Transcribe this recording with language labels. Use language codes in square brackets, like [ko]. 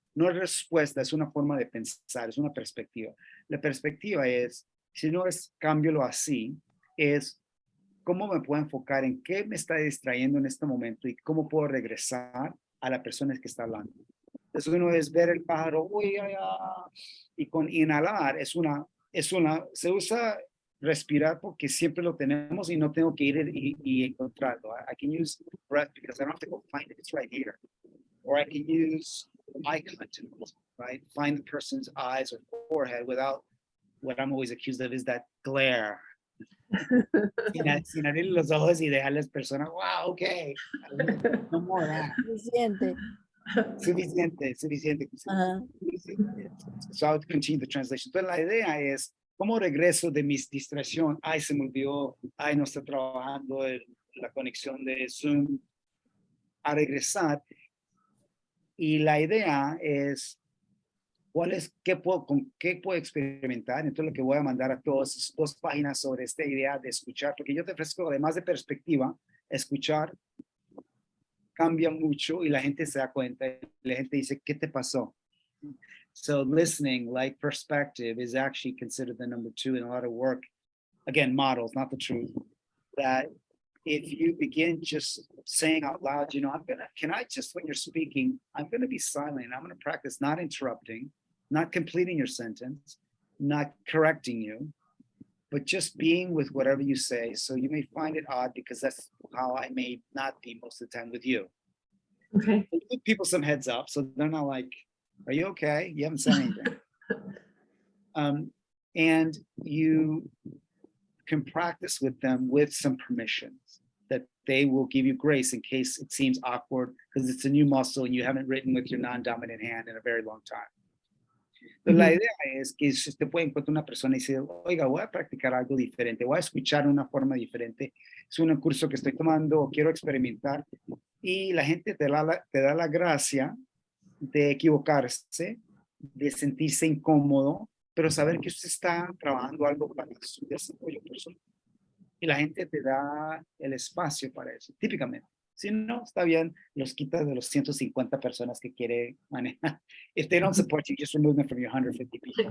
[es] No es respuesta, es una forma de pensar, es una perspectiva. La perspectiva es, si no es cámbialo así, es cómo me puedo enfocar en qué me está distrayendo en este momento y cómo puedo regresar a la persona que está hablando. Entonces uno es ver el pájaro, uy, ay, ay, y con inhalar se usa respirar porque siempre lo tenemos y no tengo que ir y encontrarlo. [en] I can use breath because I don't have to go find it, it's right here. Or I can use eye contact, right? Find the person's eyes or forehead without what I'm always accused of is that glare. [es] Sin abrir los ojos y dejar a las personas, wow, okay, [en] no more that. [es] Suficiente. Suficiente. Ajá. [en] So I'll continue the translation. [es] Entonces la idea es, ¿cómo regreso de mi distracción? Ay, se me olvidó, ay, no está trabajando la conexión de Zoom, a regresar. Y la idea es, con qué puedo experimentar? Entonces lo que voy a mandar a todos es 2 páginas sobre esta idea de escuchar, porque yo te ofrezco, además de perspectiva, escuchar cambia mucho y la gente se da cuenta, y la gente dice, ¿qué te pasó? [en] So listening, like perspective, is actually considered the number 2 in a lot of work. Again, models, not the truth. That if you begin just saying out loud, you know, can I just, when you're speaking, I'm gonna be silent. I'm gonna practice not interrupting, not completing your sentence, not correcting you, but just being with whatever you say. So you may find it odd because that's how I may not be most of the time with you. Okay. Give people some heads up so they're not like, are you okay? You haven't said anything. And you can practice with them with some permissions that they will give you grace in case it seems awkward because it's a new muscle and you haven't written with your non-dominant hand in a very long time. [es] Entonces, la idea es que si usted puede encontrar una persona y decir, oiga, voy a practicar algo diferente, voy a escuchar de una forma diferente, es un curso que estoy tomando o quiero experimentar, y la gente te da la gracia de equivocarse, de sentirse incómodo, pero saber que usted está trabajando algo para su desarrollo personal. Y la gente te da el espacio para eso, típicamente. Si no, está bien, los quitas de los 150 personas que quiere manejar. [en] If they don't support you, just remove them from your 150 people.